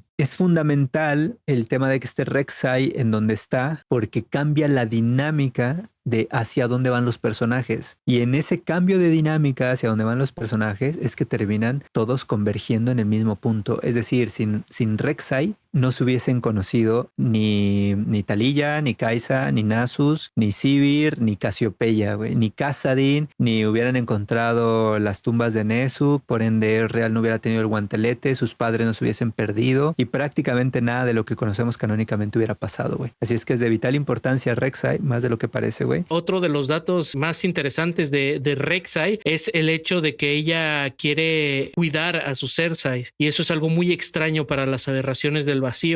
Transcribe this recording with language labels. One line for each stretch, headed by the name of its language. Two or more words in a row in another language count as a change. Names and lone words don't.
Spanish: Es fundamental el tema de que esté Rek'Sai en donde está porque cambia la dinámica de hacia dónde van los personajes. Y en ese cambio de dinámica hacia dónde van los personajes es que terminan todos convergiendo en el mismo punto. Es decir, sin Rek'Sai no se hubiesen conocido ni Taliya, ni Kaisa, ni Nasus, ni Sibir, ni Casiopeia, güey, ni Kassadin, ni hubieran encontrado las tumbas de Nezu, por ende Real no hubiera tenido el guantelete, sus padres no se hubiesen perdido y prácticamente nada de lo que conocemos canónicamente hubiera pasado, güey. Así es que es de vital importancia Rek'Sai, más de lo que parece, güey. Otro de los datos más interesantes de Rek'Sai es el hecho de que ella quiere cuidar a sus Cersei, y eso es algo muy extraño para las aberraciones del vacío.